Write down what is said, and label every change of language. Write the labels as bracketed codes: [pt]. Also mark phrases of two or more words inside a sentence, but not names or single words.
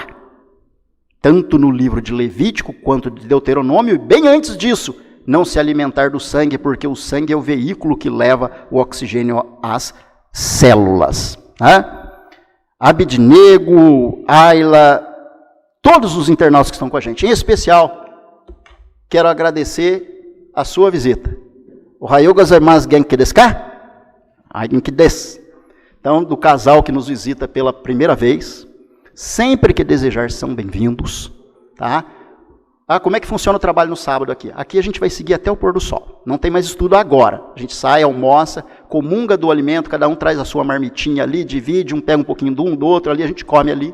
[pt] Tanto no livro de Levítico quanto de Deuteronômio, e bem antes disso, não se alimentar do sangue, porque o sangue é o veículo que leva o oxigênio às células. Abidnego, Ayla, todos os internautas que estão com a gente, em especial, quero agradecer a sua visita. [ja] おはようございます 元気ですか? 元気です. [pt] Então, do casal que nos visita pela primeira vez, sempre que desejar são bem-vindos, tá? Como é que funciona o trabalho no sábado aqui? Aqui a gente vai seguir até o pôr do sol. Não tem mais estudo agora. A gente sai, almoça, comunga do alimento, cada um traz a sua marmitinha ali, divide, um pega um pouquinho de um, do outro, ali a gente come ali.